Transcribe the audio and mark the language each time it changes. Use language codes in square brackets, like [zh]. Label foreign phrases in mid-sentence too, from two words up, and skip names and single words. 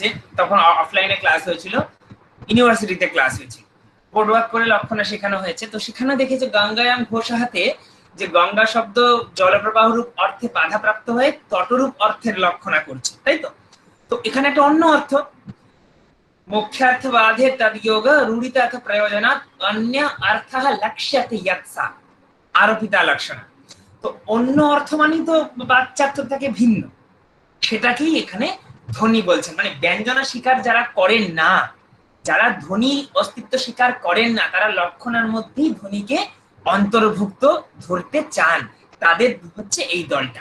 [bn] তখন অফলাইনে ক্লাস হয়েছিল, ইউনিভার্সিটিতে ক্লাস হয়েছে, [en] board work [bn] করে লক্ষণা শেখানো হয়েছে। তো সেখানে দেখেছে [sa] গঙ্গায়াম ঘোষাহাতে [bn] যে গঙ্গা শব্দ জলপ্রবাহ রূপ অর্থে বাধাপ্রাপ্ত হয়ে তটরূপ অর্থের লক্ষণা করছে, তাই তো? তো এখানে একটা অন্য অর্থ, [sa] मुख्यार्थवादे तद्योग रूढितार्थ प्रयोजनात् अन्य अर्थः लक्ष्यते यत्सा आरोपिता लक्षण। [bn] তো অন্য অর্থ মানেই তো বাচ্চার্থ থেকে ভিন্ন, সেটাকেই এখানে ধ্বনি বলছেন। মানে ব্যঞ্জনা স্বীকার যারা করেন না, যারা ধ্বনি অস্তিত্ব স্বীকার করেন না, তারা লক্ষণার মধ্যেই ধ্বনিকে অন্তর্ভুক্ত ধরতে চান, তাদের হচ্ছে এই দলটা।